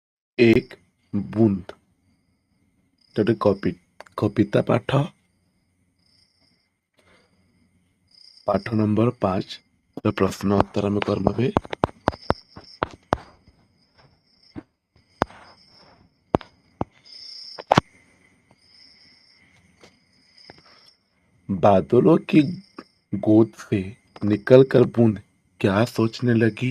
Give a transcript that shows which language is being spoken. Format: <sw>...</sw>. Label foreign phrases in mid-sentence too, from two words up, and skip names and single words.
<or>एक बूंद ଗୋଟେ କବିତା ପାଠ ପାଠ ନମ୍ବର 5 ପ୍ରଶ୍ନ ଉତ୍ତର ଆମେ କରିନେବେ।</or> <hi>बादलों की गोद से निकलकर बूंद क्या सोचने लगी।</hi>